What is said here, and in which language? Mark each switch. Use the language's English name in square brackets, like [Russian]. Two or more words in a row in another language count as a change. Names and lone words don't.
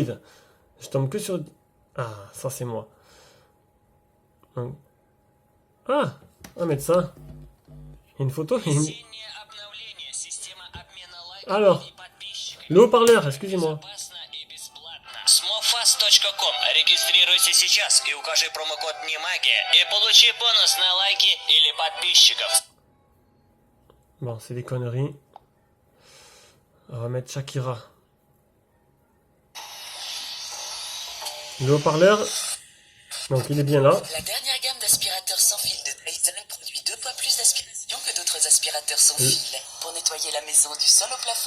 [French] Je tombe que sur... Ah, ça, c'est moi. Donc... Ah, on va mettre ça. Il y a une photo. Alors, le haut-parleur, excusez-moi. Smofast.com. [Russian] Регистрируйся сейчас и укажи промокод NEMAGIA и получи бонус на лайки или подписчиков. [French] Bon, c'est des conneries. On va mettre Shakira. Le haut-parleur. Donc il est bien là. La dernière gamme d'aspirateurs sans fil de Dyson produit 2 fois plus d'aspiration que d'autres aspirateurs sans fil pour nettoyer la maison du sol au plafond.